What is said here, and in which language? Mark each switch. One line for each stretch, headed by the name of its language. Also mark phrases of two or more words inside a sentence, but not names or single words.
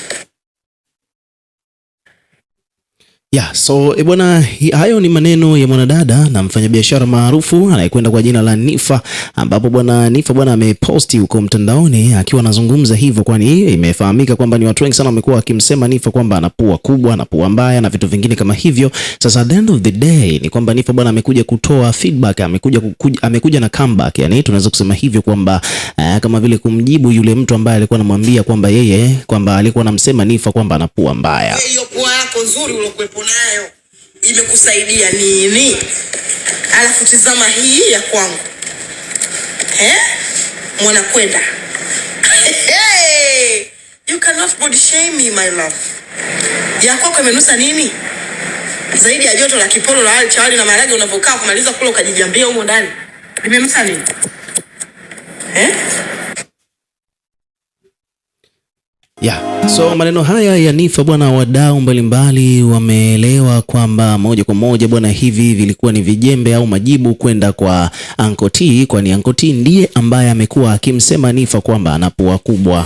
Swahili: So bwana, hayo ni maneno ya mwanadada na mfanyabiashara maarufu anayekwenda kwa jina la Nifa, ambapo bwana Nifa bwana ameposti huko mtandaoni akiwa anazungumza hivyo, kwani imefahamika kwamba ni watu wengi sana wamekuwa wakimsema Nifa kwamba ana pua kubwa na pua mbaya na vitu vingine kama hivyo. Sasa
English: at the end of the day
Swahili: ni kwamba Nifa bwana amekuja kutoa feedback, amekuja na comeback, yani tunaweza kusema hivyo kwamba kama vile kumjibu yule mtu ambaye alikuwa anamwambia kwamba yeye kwamba alikuwa anamsema Nifa kwamba ana pua mbaya. Hiyo pua yako nzuri uliokuepo nayo imekusaidia nini? Alafu tizama hii ya kwangu. Mwanakwenda.
English: Hey, you cannot body shame me, my love.
Swahili: Ya kwako imenusa nini? Zaidi ya joto la kipolo la chawali na maharage unavokaa kumaliza kula ukajijambia humo ndani. Imenusa nini? So maneno haya ya Nifa bwana, wadau mbalimbali wameelewa kwamba moja kwa moja bwana, hivi vilikuwa ni vijembe au majibu kwenda kwa Uncle T, kwani Uncle T ndiye ambaye amekuwa akimsema Nifa kwamba ana pua kubwa.